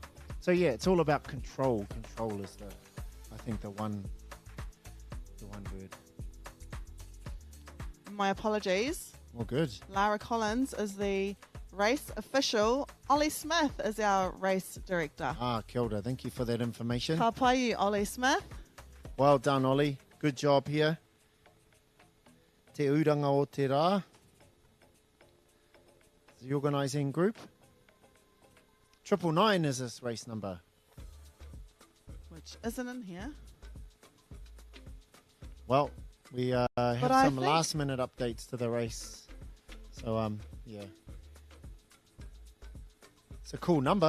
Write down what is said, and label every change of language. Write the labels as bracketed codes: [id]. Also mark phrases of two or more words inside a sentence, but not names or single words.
[en] So yeah, it's all about control. Control is I think the one word. My apologies. Well, good. Lara Collins is the race official. Ollie Smith is our race director. [mi] Kia ora. [en] Thank you for that information. [mi] Ka pai, Ollie Smith. [en] Well done, Ollie. Good job here. [mi] Te uranga o te rā. [en] The organising group. 999 is this race number. Which isn't in here. Well, we have some think last minute updates to the race. So, yeah. It's a cool number.